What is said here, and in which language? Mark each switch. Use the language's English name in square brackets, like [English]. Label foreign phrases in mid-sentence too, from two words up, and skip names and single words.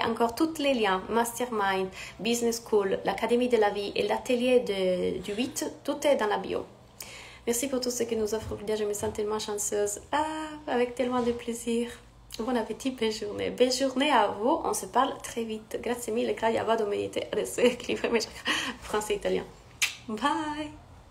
[French] Encore tous les liens, Mastermind, Business School, l'Académie de la vie et l'atelier du 8, tout est dans la bio. Merci pour tout ce que nous offre Claudia. Je me sens tellement chanceuse. Avec tellement de plaisir. Bon appétit, belle journée. Belle journée à vous. On se parle très vite. [Italian] Grazie mille, Claudia. Vado a meditare. Adesso scrivo français e italien. Bye.